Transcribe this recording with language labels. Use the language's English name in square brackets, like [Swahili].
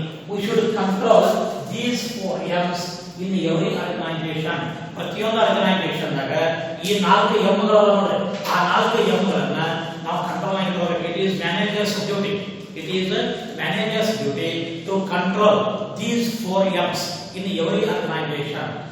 [English] We should control these 4 M's in every organization. [Kannada] ಪ್ರತಿಯೊಂದು organisation ದಾಗ ಈ 4 Mಗಳು ನೋಡಿ, ಆ 4 Mಗಳನ್ನ ನಾವು ಕಂಟ್ರೋಲ್ ಆಗಿ ಇಟ್ಕೋಬೇಕು. [English] It is manager's duty. It is a manager's duty to control these 4 M's in every organization.